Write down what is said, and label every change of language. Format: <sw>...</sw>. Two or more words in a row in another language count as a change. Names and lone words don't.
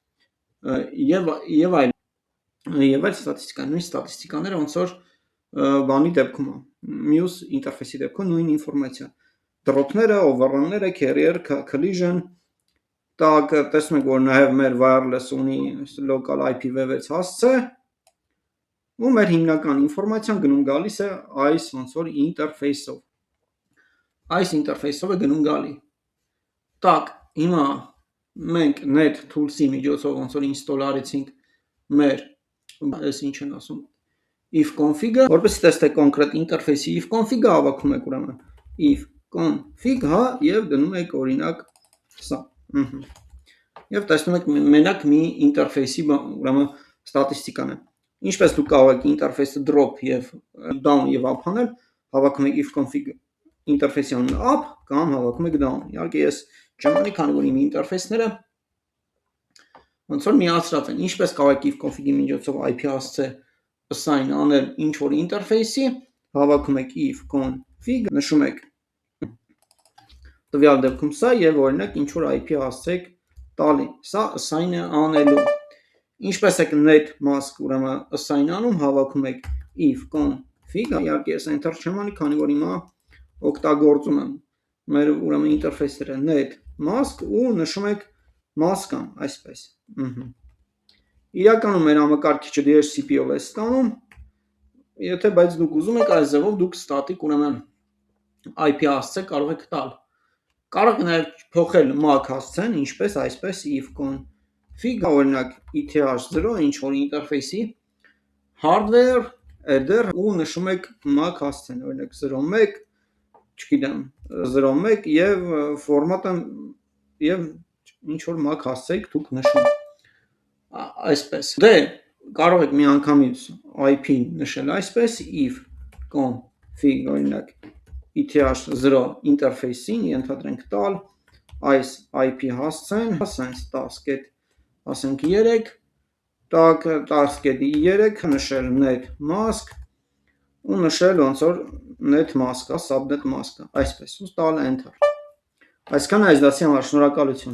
<hy>եւ այլ ստատիստիկաներ, նույն ստատիստիկաները ոնց որ բանի դեպքում, մյուս ինտերֆեյսի դեպքում նույն ինֆորմացիա, drop-ները,</hy> <en>overrun-ները, carrier, collision</en> <hy>Տակ տեսնում եք, որ նաև մեր wireless ունի local IPv6 հասցե ու մեր հիմնական ինֆորմացիան գնում գալիս է այս ոնց որ ինտերֆեյսով այս ինտերֆեյսով է գնում գալի Տակ, հիմա մենք</hy> <en>net tools-</en> <hy>ի միջոցով ոնց որ install արեցինք մեր այս ինչ են ասում if config-ը, որպեսզի տեսնեք կոնկրետ ինտերֆեյսի if config-ը հավաքում եք ուրեմն if config, եւ դնում եք օրինակ սա Եվ տեսնում եք մենակ մի ինտերֆեյսի ուրեմն ստատիստիկան է։ Ինչպես դուք կարող եք ինտերֆեյսը drop եւ down եւ up անել, հավաքում եք if config ինտերֆեյսի անունը up կամ հավաքում եք down։ Իհարկե ես չեմ անի, քանի որ իմ ինտերֆեյսները ոնց որ միացրած են։ Ինչպես կարող եք if config-ի միջոցով IP հասցե assign անել ինչ որ ինտերֆեյսի, հավաքում եք if config, նշում եք տվյալ դեպքում սա եւ օրինակ ինչ որ IP հասցեք տալի, սա assign է անելու Ինչպես եք</hy> <en>net mask</en> <hy>ուրեմն assign անում, հավաքում եք if config, իհարկե ես enter չեմ անի, քանի որ հիմա օգտագործում եմ մեր ուրեմն ինտերֆեյսերը</hy> <en>net mask</en> <hy>ու նշում եք mask-ան, այսպես Իրականում մեր համակարգիչը DHCP-ով է ստանում, եթե բայց դուք ուզում եք այս ձևով դուք static ուրեմն IP հասցե կարող եք տալ Կարող եք նաև փոխել MAC հասցեն, ինչպես այսպես if config, օրինակ ETH0, ինչ որ ինտերֆեյսի</hy> <en>hardware header</en> <hy>ու նշում եք MAC հասցեն, օրինակ 01, չգիտեմ, 01 եւ ֆորմատը եւ ինչ որ MAC հասցեք դուք նշում Այսպես Դե կարող եք միանգամից IP նշել այսպես if config, օրինակ ETH0 ինտերֆեյսին ենթադրենք տալ այս IP հասցեն, ասենք 10.3, ասենք 3, տակ 10.3 նշել</hy> <en>net mask</en> <hy>ու նշել ոնց որ</hy> <en>net mask-ը, subnet mask-ը,</en> <hy>այսպես ու տալ enter։ Այսքանը այս դասի համար շնորհակալություն։</hy>